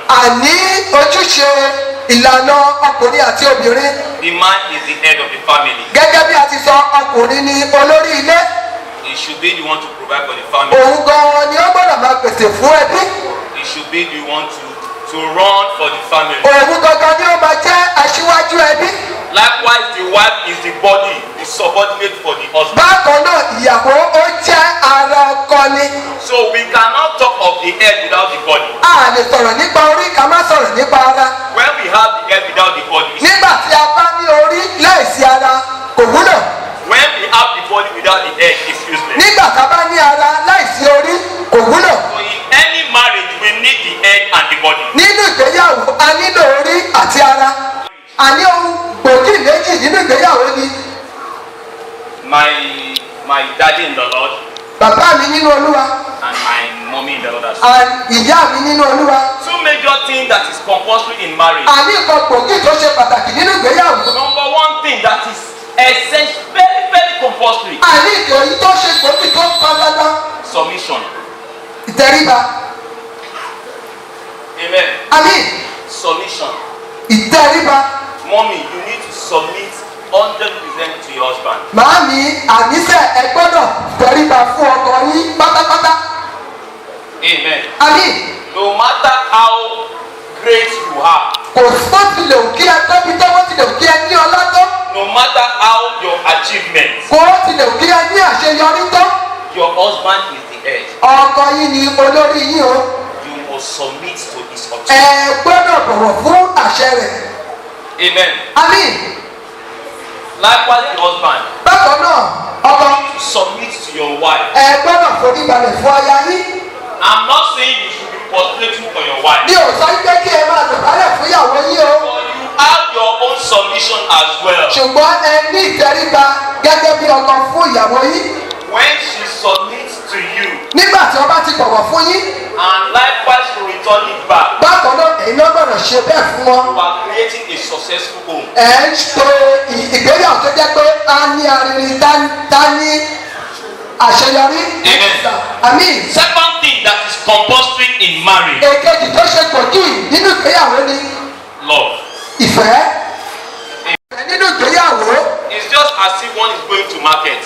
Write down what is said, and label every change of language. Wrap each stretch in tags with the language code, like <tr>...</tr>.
<yo>àní ojúṣe ìlànà ọkùnrin àti obìnrin.</yo> <en>The man is the head of the family.</en> <yo>gẹ́gẹ́ bí a ti sọ ọkùnrin ni olórí ilé.</yo> <en>He should be the one to provide for the family.</en> <yo>òun gan-an ni ó gbọ́dọ̀ máa pèsè fún ẹbí.</yo> <en>He should be the one to run for the family.</en> <yo>òun gangan ni ó máa jẹ́ aṣíwájú ẹbí.</yo> <en>Likewise, the wife is the body, the subordinate for the husband.</en> <yo>bákan náà ìyàwó ó jẹ́ ara ọkọ ni.</yo> <en>So we cannot talk of the head without the body.</en> <yo>a lè sọ̀rọ̀ nípa orí ká má sọ̀rọ̀ nípa ara.</yo> <en>When we have the head without the body,</en> <yo>nígbà tí a bá ní orí láìsí ara kò wúlò.</yo> <en>when we have the body without the head, it's useless.</en> <yo>nígbà tá a bá ní ara láìsí orí kò wúlò.</yo> <en>So in any marriage, we need the head and the body.</en> <yo>nínú ìgbéyàwó a nílò orí àti ara. a ní ohun gbòógì méjì nínú ìgbéyàwó ni.</yo> <en>My daddy in the Lord</en> <yo>bàbá mi nínú olúwa</yo> <en>and my mommy in the Lord as well.</en> <yo>and ìyá mi nínú olúwa.</yo> <en>Two major things that is compulsory in marriage.</en> <yo>a ní nǹkan gbòógì tó ṣe pàtàkì nínú ìgbéyàwó.</yo> <en>Number one thing that is essential, very, very compulsory.</en> <yo>a ní ìdòyí tó ṣe gbòógì tó ń pa dandan.</yo> <en>Submission.</en> <yo>ìtẹríba.</yo> <en>Amen.</en> <yo>àmín.</yo> <en>Submission.</en> <yo>ìtẹríba.</yo> <en>Mommy, you need to submit 100% to your husband.</en> <yo>màámi àníṣe ẹ gbọ́dọ̀ tẹríba fún ọkọ yín pátápátá.</yo> <en>Amen.</en> <yo>àmín.</yo> <en>No matter how great you are,</en> <yo>kò bó tilẹ̀ ò kí ẹ tóbi tó bó tilẹ̀ ò kí ẹ ní ọlá tó.</yo> <en>no matter how your achievements,</en> <yo>kò tilẹ̀ ò kí ẹ ní àṣeyọrí tó.</yo> <en>your husband is the head.</en> <yo>ọkọ yín ni olórí yín o.</yo> <en>You must submit to his</en> <yo>ẹ</yo> <en>authority.</en> <yo>gbọ́dọ̀ bọ̀wọ̀ fún àṣẹ rẹ̀.</yo> <en>Amen.</en> <yo>àmín.</yo> <en>Likewise, the husband,</en> <yo>bákan náà ọkọ</yo> <en>to submit to your wife.</en> <yo>ẹ gbọ́dọ̀ forí balẹ̀ fún aya yín.</yo> <en>I'm not saying you should be prostrating for your wife,</en> <yo>mi ò sọ pé kí ẹ máa dọ̀bálẹ̀ fún ìyàwó yín o.</yo> <en>but you have your own submission as well.</en> <yo>ṣùgbọ́n ẹ ní ìtẹríba gẹ́gẹ́ bí ọkọ fún ìyàwó yín.</yo> <en>When she submits to you,</en> <yo>nígbà tí wọ́n bá ti bọ̀wọ̀ fún yín.</yo> <en>and likewise to return it back,</en> <yo>bákan náà èyí náà gbọ́dọ̀ ṣe bẹ́ẹ̀ fún wọn.</yo> <en>you are creating a successful home.</en> <yo>ẹ ń ṣe ìgbéyàwó tó jẹ́ pé a ní arìnrìn tá ní àṣeyọrí. àmín.</yo> <en>Second thing that is compulsory in marriage,</en> <yo>èkejì tó ṣe gbòógì nínú ìgbéyàwó ni</yo> <en>love.</en> <yo>ìfẹ́. ìfẹ́ nínú ìgbéyàwó</yo> <en>It's just as if one is going to market</en>